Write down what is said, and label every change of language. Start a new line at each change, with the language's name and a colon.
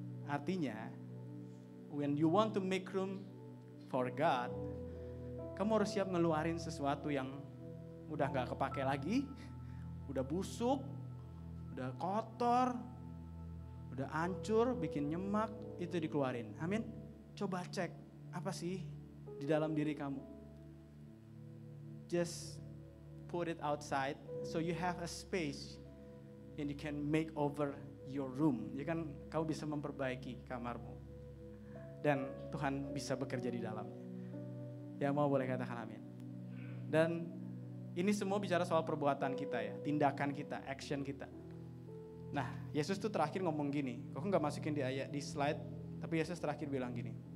Indonesian: Artinya, when you want to make room for God, kamu harus siap ngeluarin sesuatu yang udah gak kepake lagi, udah busuk, udah kotor, udah hancur, bikin nyemak, itu dikeluarin. Amin. Coba cek, apa sih di dalam diri kamu?
English: Just put it outside, so you have a space and you can make over your room.
Indonesian: Ya kan, kamu bisa memperbaiki kamarmu. Dan Tuhan bisa bekerja di dalamnya. Ya mau boleh katakan amin. Dan ini semua bicara soal perbuatan kita ya, tindakan kita, action kita. Nah, Yesus tuh terakhir ngomong gini, kok gak masukin di slide, tapi Yesus terakhir bilang gini.